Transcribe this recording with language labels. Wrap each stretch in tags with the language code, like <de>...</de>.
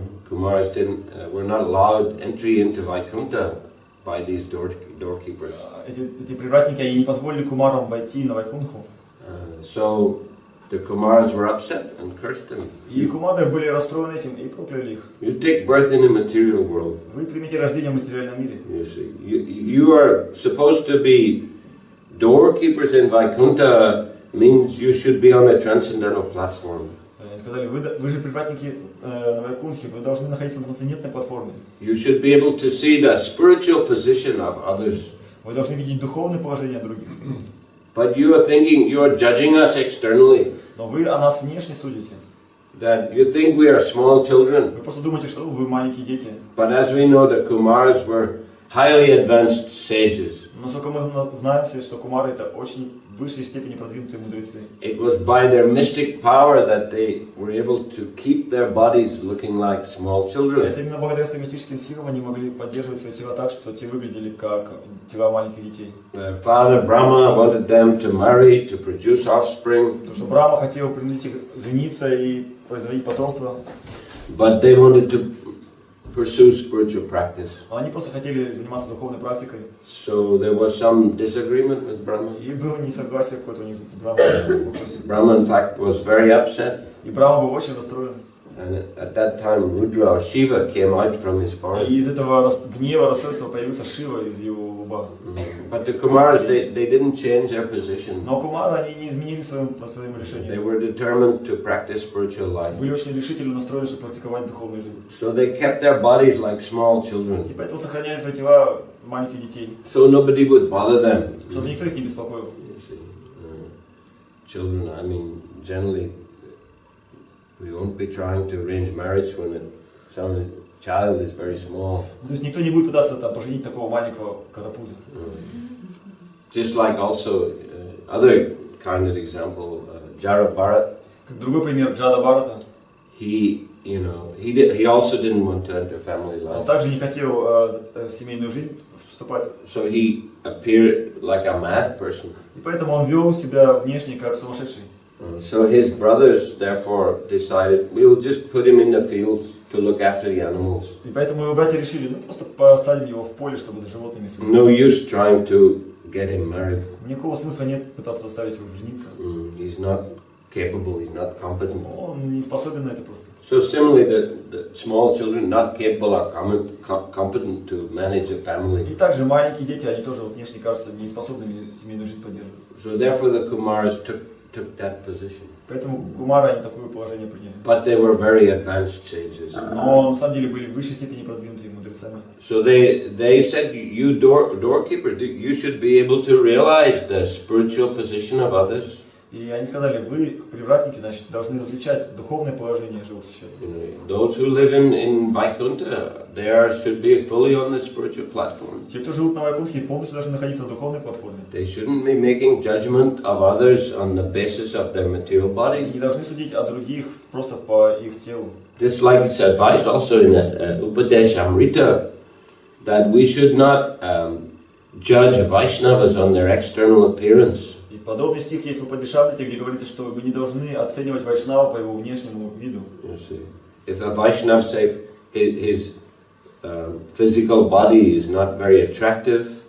<en>Kumaras were not allowed entry into Vaikuntha by these doorkeepers.</en> <ru>Эти привратники, они не позволили кумарам войти на Вайкунтху.</ru> <en>So the Kumaras were upset and cursed them.</en> <ru>И кумары были расстроены этим и прокляли их.</ru> <en>You take birth in a material world.</en> <ru>Вы примите рождение в материальном мире.</ru> <en>You see, you are supposed to be doorkeepers in Vaikuntha. Means you should be on a transcendental platform.</en> <ru>Они сказали, вы же привратники на Вайкунтхе, вы должны находиться на трансцендентной платформе.</ru> <en>You should be able to see the spiritual position of others.</en> <ru>Вы должны видеть духовное положение других.</ru> <en>But you are thinking, you are judging us externally.</en> <ru>Но вы о нас внешне судите.</ru> <en>That you think we are small children.</en> <ru>Вы просто думаете, что вы маленькие дети.</ru> <en>But as we know, the Kumaras were highly advanced sages.</en> <ru>Но сколько мы знаем все, что кумары это очень в высшей степени продвинутые мудрецы.</ru> <en>It was by their mystic power that they were able to keep their bodies looking like small children.</en> <ru>Это именно благодаря своим мистическим силам они могли поддерживать свои тела так, что те выглядели как тела маленьких детей.</ru> <en>Father Brahma wanted them to marry, to produce offspring.</en> <ru>Потому что Брахма хотел принудить их жениться и производить потомство.</ru> <en>But they wanted to pursue spiritual practice.</en> <ru>Они просто хотели заниматься духовной практикой.</ru> <en>So there was some disagreement with Brahma.</en> <ru>И было несогласие какое-то у них с Брахмой.</ru> <en>Brahma, in fact, was very upset.</en> <ru>И Брахма был очень расстроен.</ru> <en>And at that time, Rudra or Shiva came out from his forehead.</en> <ru>И из этого гнева, расстройства появился Шива из его лба.</ru> <en>But the Kumaras, they didn't change their position.</en> <ru>Но кумары, они не изменили своим решением.</ru> <en>They were determined to practice spiritual life.</en> <ru>Были очень решительно настроены, чтобы практиковать духовную жизнь.</ru> <en>So they kept their bodies like small children.</en> <ru>И поэтому сохраняли свои тела маленьких детей.</ru> <en>So nobody would bother them.</en> <ru>Чтобы никто их не беспокоил.</ru> <en>Children, I mean, generally, we won't be trying to arrange marriage when some child is very small.</en> <ru>То есть никто не будет пытаться там поженить такого маленького карапуза.</ru> <en>Just like also other kind of example, Jara Bharat.</en> <ru>Как другой пример Джада Бхарата.</ru> <en>He also didn't want to enter family life.</en> <ru>Он также не хотел в семейную жизнь вступать.</ru> <en>So he appeared like a mad person.</en> <ru>И поэтому он вел себя внешне как сумасшедший.</ru> <en>So his brothers therefore decided, we'll just put him in the fields to look after the animals.</en> <ru>И поэтому его братья решили, ну просто посадим его в поле, чтобы за животными следить.</ru> <en>No use trying to get him married.</en> <ru>Никакого смысла нет пытаться заставить его жениться.</ru> <en>He's not capable, he's not competent.</en> <ru>Он не способен на это просто.</ru> <en>So similarly, the small children not capable or competent to manage a family.</en> <ru>И также маленькие дети, они тоже внешне кажутся неспособными семейную жизнь поддерживать.</ru> <en>So therefore the Kumaras took that position.</en> <ru>Поэтому Кумары они такое положение приняли.</ru> <en>But they were very advanced sages.</en> <ru>Но на самом деле были в высшей степени продвинутыми мудрецами.</ru> <en>So they said, you doorkeepers, you should be able to realize the spiritual position of others.</en> <ru>И они сказали, вы, привратники, значит, должны различать духовное положение живых существ.</ru> <en>Those who live in Vaikuntha, they should be fully on the spiritual platform.</en> <ru>Те, кто живут на Вайкунтхе, полностью должны находиться на духовной платформе.</ru> <en>They shouldn't be making judgment of others on the basis of their material body.</en> <ru>Не должны судить о других просто по их телу.</ru> <en>Just like it's advised also in Upadeshamrita, that we should not judge Vaishnavas on their external appearance.</en> <ru>И подобный стих есть в Упадешамрите, где говорится, что вы не должны оценивать Вайшнава по его внешнему виду.</ru> <en>If a Vaishnava say his physical body is not very attractive,</en>